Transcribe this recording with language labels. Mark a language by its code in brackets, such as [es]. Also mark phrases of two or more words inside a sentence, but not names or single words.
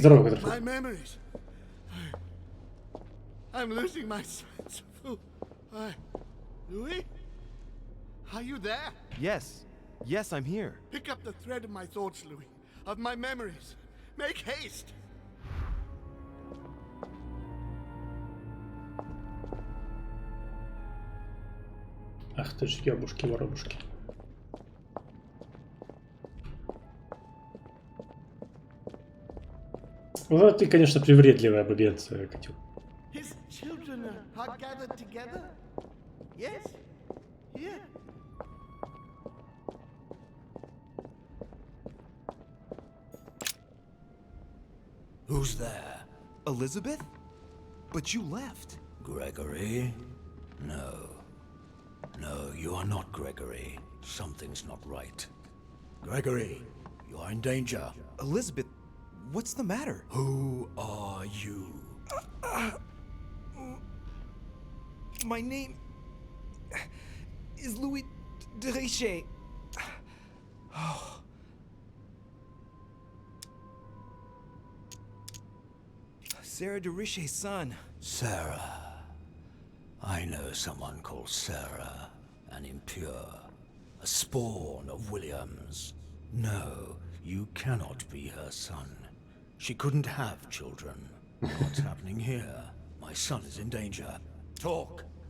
[ru] Здорово, Катя. [en] My memories. I'm losing my sense of who. Louis? Are you there? Yes. Yes, I'm here. Pick up the thread of my thoughts, Louis. Of my memories. Make haste. [ru] Ах ты ж ёбушки-воробушки. Ну, ты, конечно, привередливая бабенция, Катю. [en] His children are gathered together? Yes? Here. Who's there? Elizabeth? But you left. Gregory? No. No, you are not Gregory. Something's not right. Gregory, you are in danger. Elizabeth, what's the matter? Who are you? My name is Louis de Richet. Oh. Sarah de Richet's son. Sarah. I know someone called Sarah, an impure, a spawn of William's. No, you cannot be her son. She couldn't have children. What's happening here? My son is in danger. Talk.